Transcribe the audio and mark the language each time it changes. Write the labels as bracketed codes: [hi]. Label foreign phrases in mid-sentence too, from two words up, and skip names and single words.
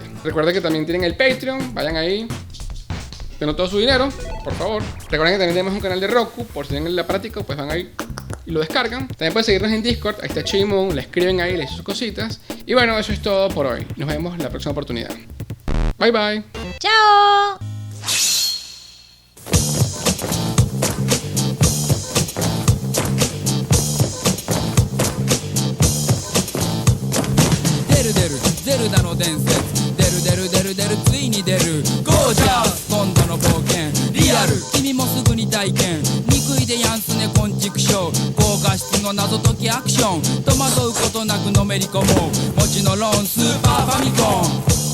[es] Recuerden que también tienen el Patreon, vayan ahí, denos todo su dinero, por favor. Recuerden que también tenemos un canal de Roku, por si tienen el aparatico, pues van ahí y lo descargan. También pueden seguirnos en Discord, ahí está Chimoon, le escriben ahí, le dicen sus cositas. Y bueno, eso es todo por hoy. Nos vemos en la próxima oportunidad. [en] Bye bye. [es] ¡Chao! [ja] ゼルダの伝説出る出る出る出るついに出るゴージャス今度の冒険リアル君もすぐに体験憎いでやんすね昆虫ショー高画質の謎解きアクション戸惑うことなくのめり込もうもちのロンスーパーファミコン